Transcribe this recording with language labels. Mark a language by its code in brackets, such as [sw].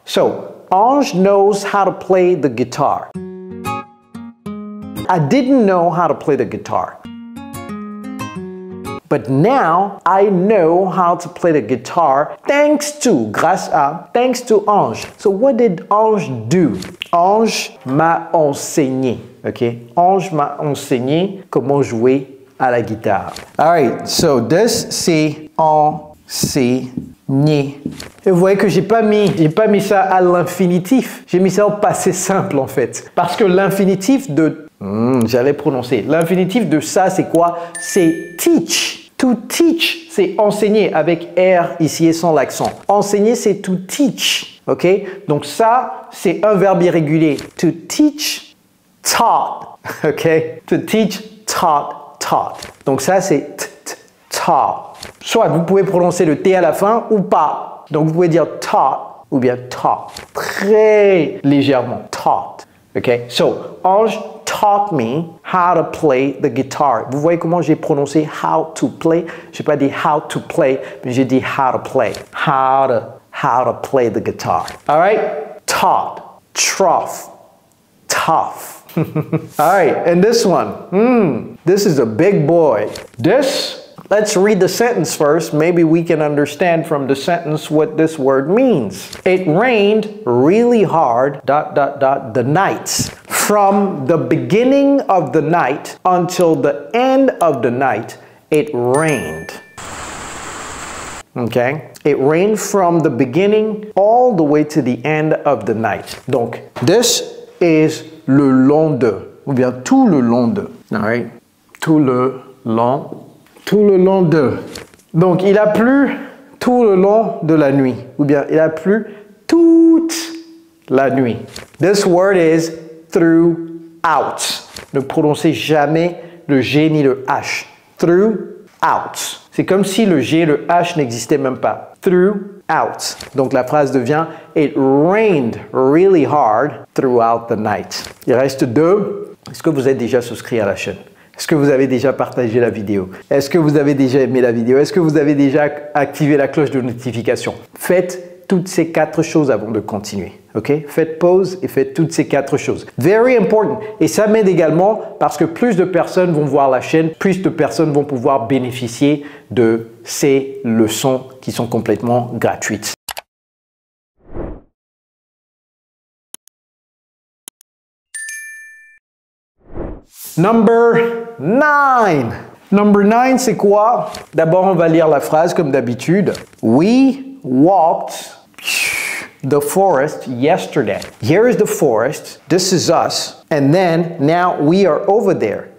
[en] So Ange knows how to play the guitar. I didn't know how to play the guitar. But now I know how to play the guitar thanks to Ange. So what did Ange do? [fr] Ange m'a enseigné. [en] Okay? [fr] Ange m'a enseigné comment jouer à la guitare. [en] Alright, so this [fr] c'est enseigné. Et vous voyez que j'ai pas mis ça à l'infinitif. J'ai mis ça au passé simple en fait. Parce que l'infinitif de j'allais prononcer. L'infinitif de ça, c'est quoi? C'est teach. To teach, c'est enseigner avec R ici et sans l'accent. Enseigner, c'est to teach. OK? Donc ça, c'est un verbe irrégulier. To teach, taught. OK? To teach, taught. Donc ça, c'est taught. Soit vous pouvez prononcer le T à la fin ou pas. Donc vous pouvez dire taught ou bien taught. Très légèrement. Taught. OK? [en] So, Ange taught me how to play the guitar. [fr] Vous voyez comment j'ai prononcé how to play? Je n'ai pas dit how to play, mais j'ai dit how to play. [en] How to play the guitar. All right? Taught, trough, tough. All right, and this one. This is a big boy. Let's read the sentence first. Maybe we can understand from the sentence what this word means. It rained really hard, the nights. From the beginning of the night until the end of the night, it rained. Okay? It rained from the beginning all the way to the end of the night. [fr] Donc, [en] this is [fr] le long de, ou bien tout le long de. [en] All right? [fr] Tout le long de. Donc, il a plu tout le long de la nuit, ou bien il a plu toute la nuit. [en] This word is throughout. [fr] Ne prononcez jamais le G ni le H. Throughout. C'est comme si le G et le H n'existaient même pas. [en] Throughout. [fr] Donc la phrase devient [en] It rained really hard throughout the night. [fr] Il reste 2. Est-ce que vous êtes déjà souscrit à la chaîne? Est-ce que vous avez déjà partagé la vidéo? Est-ce que vous avez déjà aimé la vidéo? Est-ce que vous avez déjà activé la cloche de notification? Faites toutes ces 4 choses avant de continuer. Ok? Faites pause et faites toutes ces 4 choses. [en] Very important. [fr] Et ça m'aide également parce que plus de personnes vont voir la chaîne, plus de personnes vont pouvoir bénéficier de ces leçons qui sont complètement gratuites. [en] Number 9. Number 9, [fr] c'est quoi? D'abord, on va lire la phrase comme d'habitude. [en] We walked the forest yesterday. Here is the forest. This is us. And then now we are over there.